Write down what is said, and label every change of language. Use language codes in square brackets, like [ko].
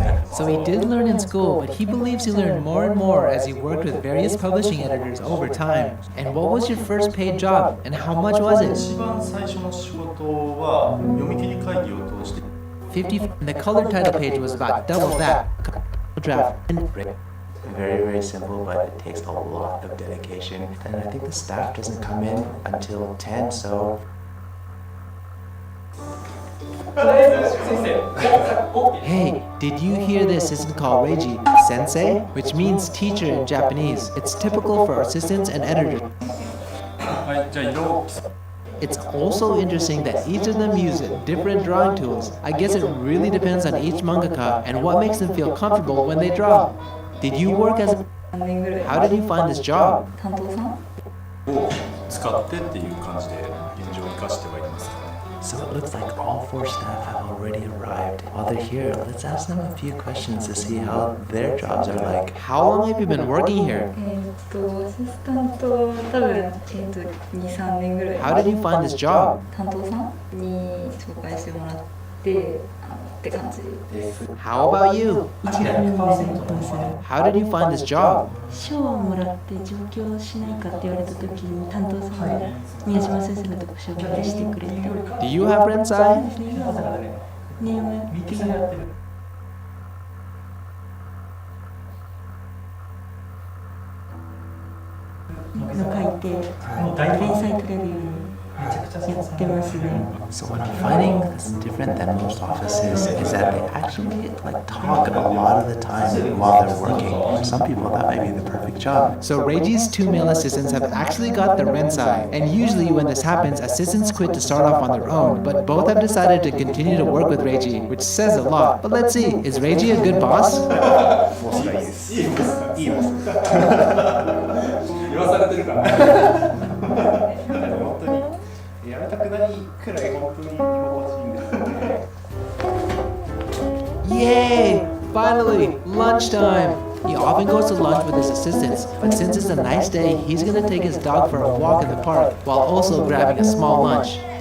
[en] So he did learn in school, but he believes he learned more and more as he worked with various publishing editors over time. And what was your first paid job, and how much was it? [ja] 一番最初の仕事は読み切り会議を通して。 [en] 50, and the color title page was about double that. Draft. Very, very simple, but it takes a lot of dedication. And I think the staff doesn't come in until 10, so... Hey, did you hear the assistant called Reiji? Sensei? Which means teacher in Japanese. It's typical for assistants and editors. [ja] はい、じゃあ色を。 [en] It's also interesting that each of them use different drawing tools. I guess it really depends on each mangaka and what makes them feel comfortable when they draw. Did you work as a... How did you find this job? [ja] 担当さんを使ってっていう感じで現状を生かしてはいますかね。 [en] So it looks like all 4 staff have already arrived. While they're here, let's ask them a few questions to see how their jobs are like. How long have you been working here? [ja] アシスタント多分2、3年ぐらい [en] How did you find this job? [ja] 担当さんに紹介してもらってって感じです。 [en] How about you? [ja] 1年目でどうする [en] How did you find this job? [ja] 賞をもらって上京しないかって言われた時に担当さんが宮島先生のとこ紹介してくれて [en] Do you have Rensai? [ja] ネームっていうの書いて連載取れるようにやってますね。 [en] So what I'm finding that's different than most offices is that they actually talk a lot of the time while they're working. For some people that might be the perfect job. So Reiji's 2 male assistants have actually got the Rensai, and usually when this happens, assistants quit to start off on their own, but both have decided to continue to work with Reiji, which says a lot. But let's see, is Reiji a good boss? [ja] 言わされてるから。本当にやめたくないくらい本当に居心地いいんですよね。 [en] Yay! Finally, lunchtime! He often goes to lunch with his assistants, but since it's a nice day, he's gonna take his dog for a walk in the park, while also grabbing a small lunch.